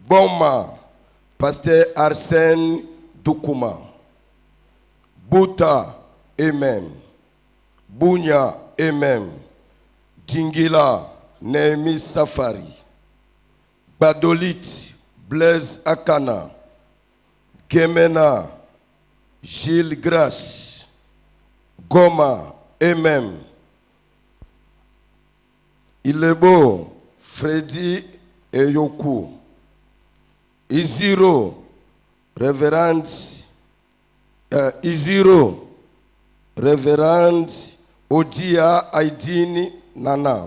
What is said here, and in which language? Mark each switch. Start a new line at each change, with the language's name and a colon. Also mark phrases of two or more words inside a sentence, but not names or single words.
French: Boma, Pasteur Arsène Doukouma. Bouta, Amen. Bounya, Amen. Dingila, Némi Safari. Badolit, Blaise Akana. Gemena, Gilles Grasse. Goma, Amen. Ilebo, Freddy Eyoku. Iziro, Révérend Iziro, Révérend Odia Aidini Nana.